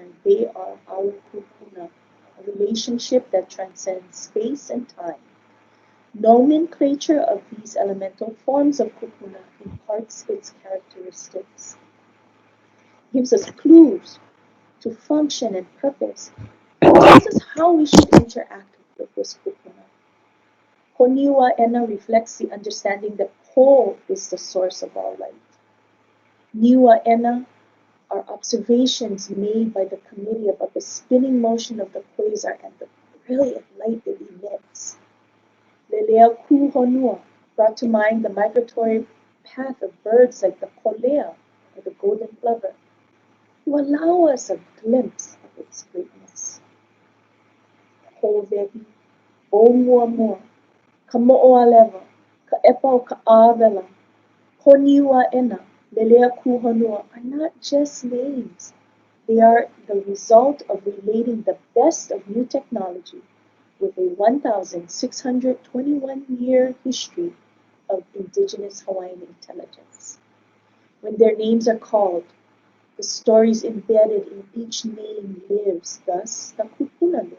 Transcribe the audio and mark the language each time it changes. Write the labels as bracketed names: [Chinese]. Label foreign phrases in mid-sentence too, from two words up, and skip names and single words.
[English] They are our kupuna, a relationship that transcends space and time. Nomenclature of these elemental forms of kupuna imparts its characteristics, gives us clues to function and purpose, and tells us how we should interact with this kupuna. Poniuaʻena reflects the understanding that Po is the source of all light. Niuaʻena are observations made by the committee about the spinning motion of the quasar and the brilliant light it emits. Lelea Kuhonua brought to mind the migratory path of birds like the kolea or the golden plover, who allow us a glimpse of its greatness. [Hawaiian] Vehe, Oumuamua, ka mo'oalewa, ka epa o ka āwela, [English] Koniuaʻena, Lelea Kuhonua are not just names. They are the result of relating the best of new technology with a 1,621-year history of indigenous Hawaiian intelligence. When their names are called, the stories embedded in each name lives, thus the kupuna live.